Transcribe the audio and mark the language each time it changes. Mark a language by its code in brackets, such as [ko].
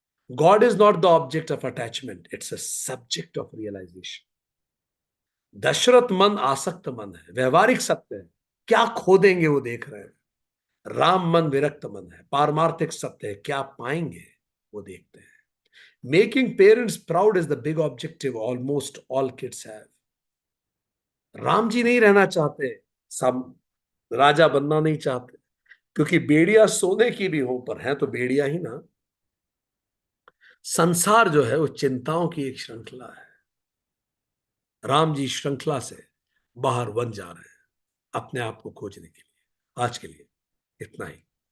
[en] God is not the object of attachment, it's a subject of realisation. [hi] Dasharath मन आसक्त मन है, व्यवहारिक सत्य है. क्या खो देंगे वो देख रहे हैं. राम मन विरक्त मन है, पारमार्थिक सत्य है. क्या पाएंगे वो देखते हैं. [en] Making parents proud is the big objective almost all kids have. [hi] Ram ji नहीं रहना चाहते, सब राजा बनना नहीं चाहते, क्योंकि बेड़ियां सोने की भी हो, पर है तो बेड़िया ही ना. संसार जो है वो चिंताओं की एक श्रृंखला है. राम जी श्रृंखला से बाहर वन जा रहे हैं अपने आप को खोजने के लिए. आज के लिए इतना ही.